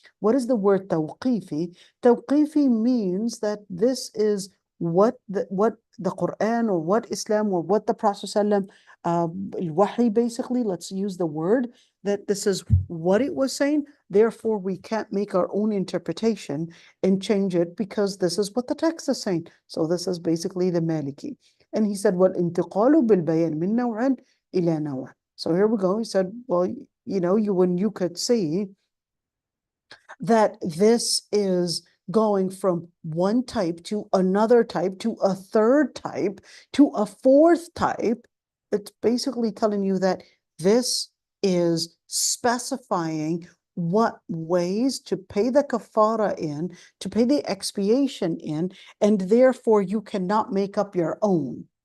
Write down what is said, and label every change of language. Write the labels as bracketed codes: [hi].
[en] What is the word tawqifi? Tawqifi means that this is what the Quran or what Islam or what the Prophet ﷺ Al-Wahy, basically, let's use the word that this is what it was saying. Therefore, we can't make our own interpretation and change it because this is what the text is saying. So this is basically the Maliki. And he said, [ar] وَالْإِنْتِقَالُ بِالْبَيَانِ مِنْ نَوْعٍ إِلَى نَوْعٍ. [en] So here we go. He said, well, you know, when you could see that this is going from one type to another type to a third type to a fourth type, it's basically telling you that this is specifying what ways to pay the kafara in, to pay the expiation in, and therefore you cannot make up your own.